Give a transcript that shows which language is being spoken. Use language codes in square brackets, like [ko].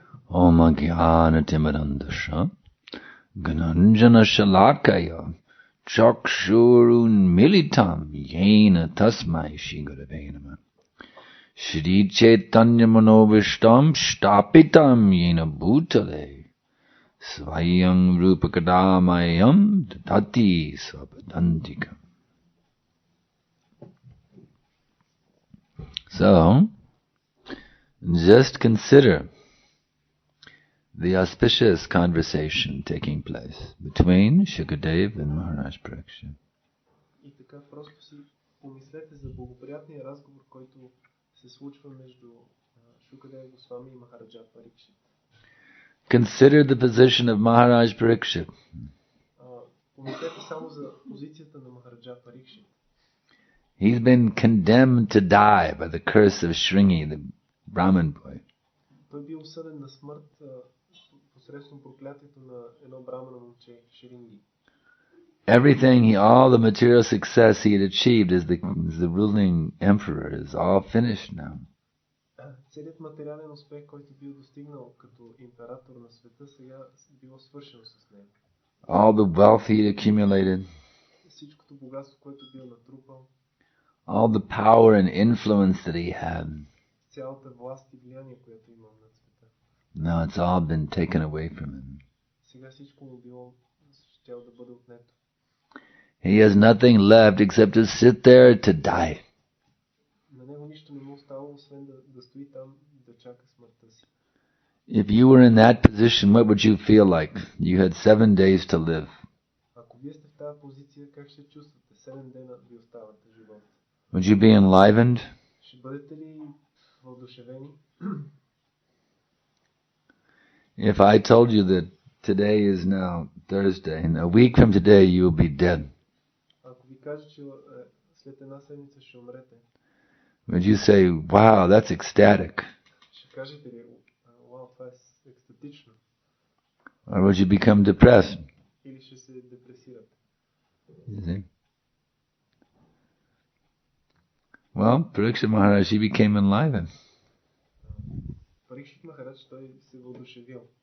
[sa] Om Jnana Timirandasha Gananjana Shalakaya Chakshurun Militam Yena Tasmai Shri Gurave Namah Shri Chaitanya Manovishtam Shtapitam Yena Bhutale Svayam Rupakadamayam Dadati Svapadantikam. [en] So, just consider the auspicious conversation taking place between Shukadev and Maharaj Parikshit. [bg] И така просто си помислете за благоприятния разговор, който се случва между Шукадев Госвами и Махараджа Парикшит. [en] Consider the position of Maharaj Parikshit. [bg] Помислете само за позицията на Махараджа Парикшит. [en] He's been condemned to die by the curse of Shringi, the Brahmin boy. [bg] Той бил осъден на смърт посредством проклятието на едно брамано момче, Шринги. [en] All the material success he had achieved as the ruling emperor is all finished now. [bg] Целият материален успех, който бил достигнал като император на света, сега било свършено с него. [en] All the wealth he had accumulated, [bg] всичкото богатство, което бил натрупал, [en] all the power and influence that he had, [bg] цялата власт и влияние, което имал над света. [en] Now it's all been taken away from him. [bg] Сега всичко му било щяло да бъде отнето. [en] He has nothing left except to sit there to die. [bg] На него нищо не му остало, освен да стои там, да чака смъртта си. [en] If you were in that position, what would you feel like? You had 7 days to live. [bg] Ако вие сте в тази позиция, как ще чувствате? 7 дена ви остават живота. [en] Would you be enlivened? [bg] Ще бъдете ли въодушевени? [en] If I told you that today is now Thursday, and a week from today you will be dead, [bg] Ако ви кажа, че след една седмица ще умрете, [en] would you say, wow, that's ecstatic? [bg] ще кажете ли, вау, това е екстатично? [en] Or would you become depressed? [bg] Или ще се депресирате? [en] You see? Well, Parikshit Maharaj, he became enlivened. [bg] Парикшит Махарадж, той се въодушевил.